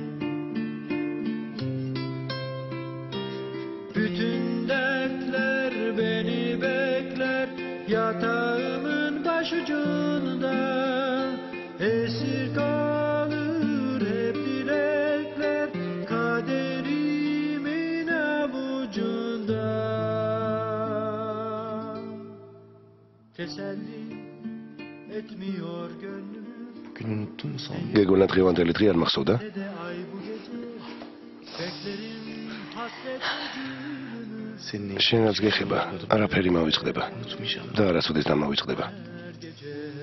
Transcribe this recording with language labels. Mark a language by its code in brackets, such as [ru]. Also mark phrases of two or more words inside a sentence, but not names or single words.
[tr] Bütün dertler beni bekler yatağımın başucunda esir kalır hep dilekler kaderimin avucunda. Teselli etmiyor gönlüm Bugün unuttun mu sen? [ka] გეგონა დღევანდელი დღე არ მახსოვდა? [tr] ne de ay bu gece beklerim hasret acını Seninle [ka] შენაც გეხება, არაფერი მავიწყდება [tr] unutmayacağım. [ka] და არასოდეს დამავიწყდება. [tr] her gece.